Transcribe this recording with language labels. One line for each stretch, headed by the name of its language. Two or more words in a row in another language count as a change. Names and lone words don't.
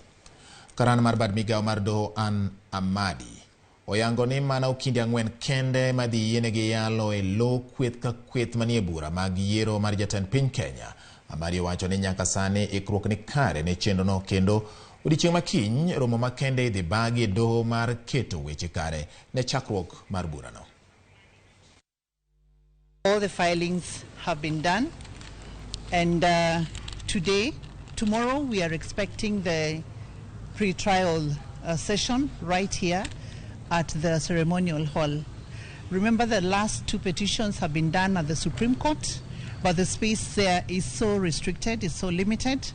Luo (Kenya and Tanzania): Karan mar bad migao mar doho an Amadi oyango ni mana okinde ang'wen kende madhi yienegi yalo e lo kweth ka kweth manie bura mag yiero mar jatend piny Kenya. Amadi owacho ni nyaka sani ikruok ni kare ne chenrono kendo odiechieng' makiny romo makende idhi bagi e doho mar keto weche kare ne chakruok mar burano.
English: All the filings have been done, and tomorrow we are expecting the pre-trial session right here at the ceremonial hall. Remember, the last two petitions have been done at the Supreme Court, but the space there is so restricted, is so limited.